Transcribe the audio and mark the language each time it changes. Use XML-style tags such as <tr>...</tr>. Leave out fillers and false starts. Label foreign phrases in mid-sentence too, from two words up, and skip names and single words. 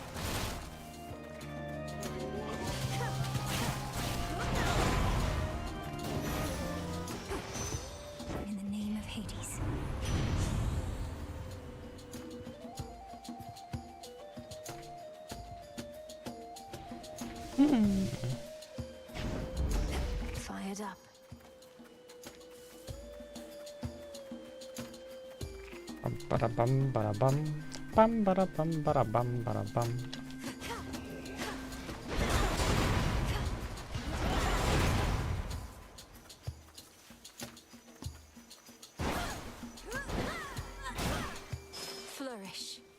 <en>In the name of Hades. Fired up. Bum bada bum bada bum. Bum bada bum bada bum bada bum. Flourish.</en>